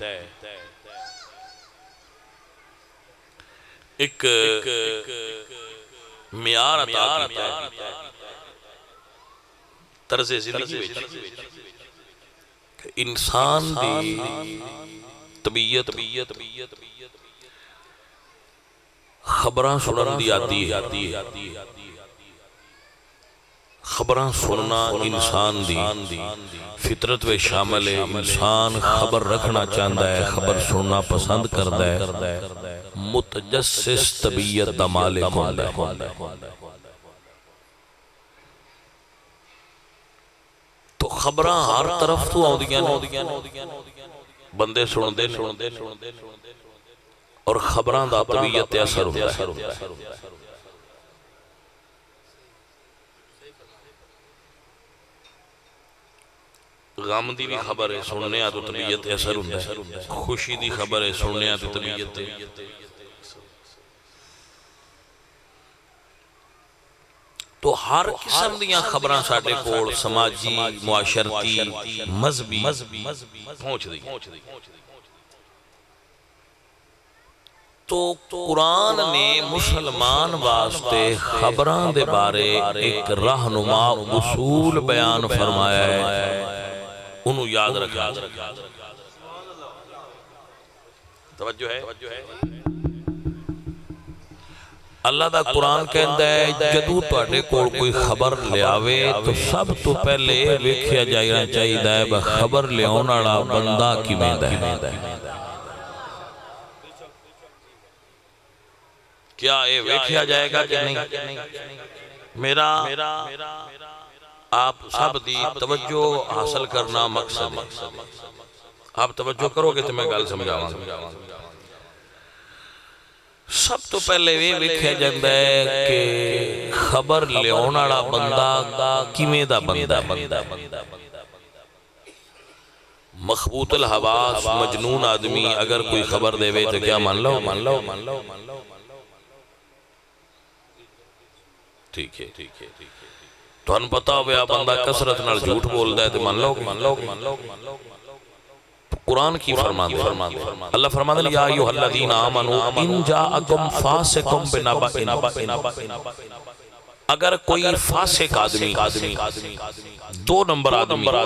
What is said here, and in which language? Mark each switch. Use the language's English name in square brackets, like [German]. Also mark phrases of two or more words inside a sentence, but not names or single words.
[Punjabi] ایک معیار عطا کیتا ہے طرز زندگی وچ انسان دی طبیعت خبراں سنن دی آتی ہے، خبراں سننا انسان دی فطرت میں شامل ہے۔ [Urdu] انسان خبر رکھنا چاہتا ہے، خبر سننا پسند کرتا ہے، متجسس طبیعت دا مالک ہوندا ہے۔ [Punjabi] تو خبراں ہر طرف تو آؤندیاں بندے سندے اور خبراں دا طبیعت تے اثر ہوندا ہے۔ غم دی بھی خبر ہے سننے تو طبیعت تے اثر ہوندا ہے، خوشی دی خبر ہے سننے تو طبیعت تے۔ تو ہر قسم دیاں خبراں ساڈے کول سماجی، معاشرتی، مذہبی پہنچ دی۔ تو قرآن نے مسلمان واسطے خبراں دے بارے ایک رہنما اصول بیان فرمایا ہے، انہوں یاد رکھا۔ توجہ ہے؟ اللہ دا قرآن کہندا ہے جدوں تواڈے کول کوئی خبر لے آوے تو سب تو پہلے ویکھیا جانا چاہیدا ہے خبر لیاون والا بندہ کیویں دا ہے۔ کیا یہ ویکھیا جائے گا کہ نہیں؟ میرا آپ سب دی توجہ حاصل کرنا مقصد ہے۔ آپ توجہ کرو گے تو میں گل سمجھاواں گا۔ سب تو پہلے یہ ویکھیا جاندا ہے کہ خبر لیاون والا بندہ کیویں دا بندہ ہے۔ مخبوط الحواس مجنون آدمی اگر کوئی خبر دے وے تو کیا مان لو؟ ٹھیک ہے۔ تھانوں پتہ ہوے آ بندہ کثرت نال جھوٹ بولدا ہے تے من لو قرآن کی فرماندا ہے اللہ فرماتا ہے [Arabic] یا ایھا الذین آمنوا ان جاءکم فاسق بنبأ [Punjabi] اگر کوئی فاسق آدمی دو نمبر آدمی